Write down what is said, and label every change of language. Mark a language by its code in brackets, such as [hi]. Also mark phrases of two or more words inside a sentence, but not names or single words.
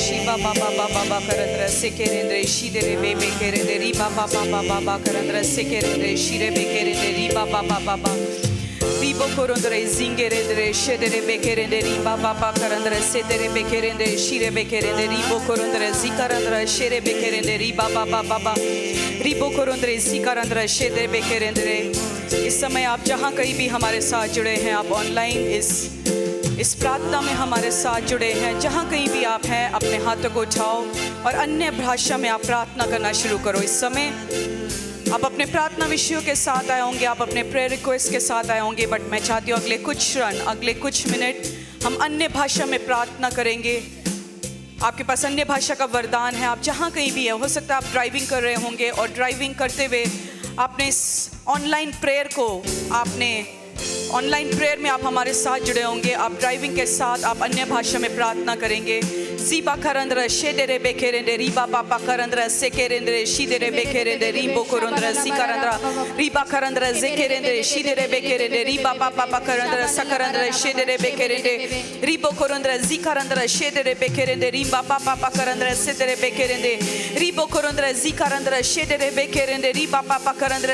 [hi] ba ba ba ba ba ba karandra sekerendre shidere be be kerende ri ba ba ba ba ba ba karandra sekerendre shire be kerende ri ba ba ba ba ba ribo korondre zingerendre shedere be kerende ri ba ba ba karandra sedere be kerende shire be kerende ribo korondre zikarandra shere be kerende ri ba ba ba ba ba रिबो कोरोंद्रे सिकारंद्रा शेदे बेकेरेंद्रे। इस समय आप जहाँ कहीं भी हमारे साथ जुड़े हैं, आप ऑनलाइन इस प्रार्थना में हमारे साथ जुड़े हैं, जहाँ कहीं भी आप हैं अपने हाथों को उठाओ और अन्य भाषा में आप प्रार्थना करना शुरू करो। इस समय आप अपने प्रार्थना विषयों के साथ आए होंगे, आप अपने [en] prayer request [hi] के साथ आए होंगे, बट मैं चाहती हूँ अगले कुछ क्षण, अगले कुछ मिनट हम अन्य भाषा में प्रार्थना करेंगे। आपके पास अन्य भाषा का वरदान है, आप जहाँ कहीं भी है, हो सकता है आप ड्राइविंग कर रहे होंगे और ड्राइविंग करते हुए आपने इस [en] online prayer [hi] में आप हमारे साथ जुड़े होंगे। आप ड्राइविंग के साथ आप अन्य भाषा में प्रार्थना करेंगे। ज़ीबा करंद्र शेदेरे बेकेरेंदे रीबा पापा करंद्र सेकेरेंद्रे शीदेरे बेकेरेंदे रीबो करंद्र सिकारंद्र रीबा करंद्र जेकेरेंदे शीदेरे बेकेरेंदे रीबा पापा करंद्र सकरंद्र शेदेरे बेकेरेंदे रीबो करंद्र जिकारंद्र शेदेरे बेकेरेंदे रीबा पापा करंद्र सेदेरे बेकेरेंदे रीबो करंद्र जिकारंद्र शेदेरे बेकेरेंदे रीबा पापा करंद्र